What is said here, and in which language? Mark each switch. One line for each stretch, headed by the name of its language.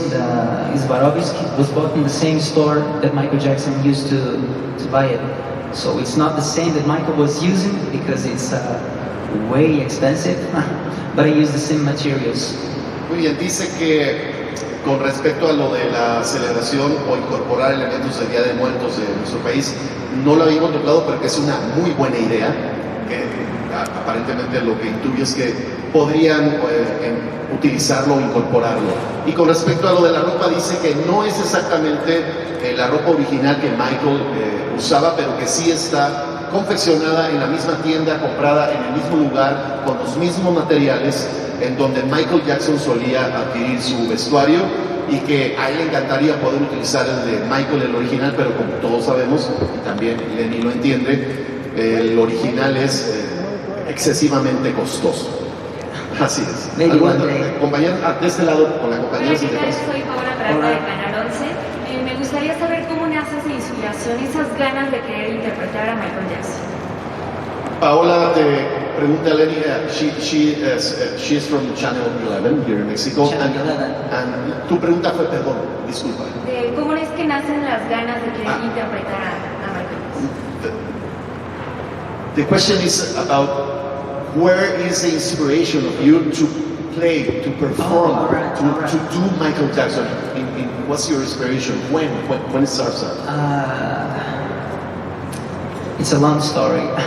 English: His Swarovski was bought in the same store that Michael Jackson used to buy it. So it's not the same that Michael was using because it's way expensive, but I use the same materials.
Spanish: Muy bien, dice que con respecto a lo de la celebración o incorporar elementos del Día de Muertos de nuestro país, no lo había contemplado, pero que es una muy buena idea, que aparentemente lo que intuye es que podrían utilizarlo o incorporarlo. Y con respecto a lo de la ropa, dice que no es exactamente la ropa original que Michael usaba, pero que sí está confeccionada en la misma tienda, comprada en el mismo lugar, con los mismos materiales, en donde Michael Jackson solía adquirir su vestuario, y que a él le encantaría poder utilizar el de Michael, el original, pero como todos sabemos, y también Lenny lo entiende, el original es excesivamente costoso. Así es. Compañeros, de este lado, con la compañera. Hola, ¿qué tal? Soy Paola Peralta de Canal 11. Me gustaría saber cómo nace esa inspiración, esas ganas de querer interpretar a Michael Jackson. Paola te pregunta a Lenny,
English: she is from Channel 11 here in Mexico. Channel 11.
Spanish: And tu pregunta fue, perdón, disculpa. De ¿Cómo es que nacen las ganas de querer interpretar a Michael Jackson?
English: The question is about where is the inspiration of you to play, to perform, to do Michael Jackson? What's your inspiration? When it starts out? It's a long story.